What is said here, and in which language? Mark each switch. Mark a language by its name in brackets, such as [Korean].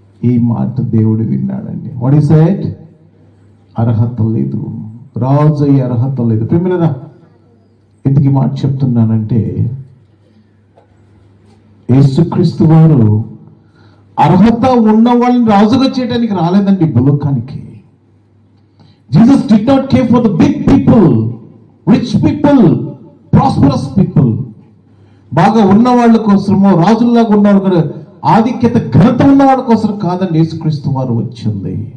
[Telugu] ఈ మాట దేవుడు విన్నాడండి. [English] What is it? [Telugu] అర్హత లేదు, రాజు అయ్యే అర్హత లేదు. ప్రేమలేదా, ఎందుకు మాట చెప్తున్నానంటే యేసుక్రీస్తు వారు అర్హత ఉన్న వాళ్ళని రాజుగా చేయడానికి రాలేదండి భూలోకానికి. [English] Jesus did not care for the big people, rich people, prosperous people. [Telugu] బాగా ఉన్న వాళ్ళ కోసమో రాజుల్లాగా ఉన్న వాళ్ళ ఆధిక్యత ఘనత ఉన్న వాళ్ళ కోసం కాదండి యేసుక్రీస్తు వారు వచ్చింది.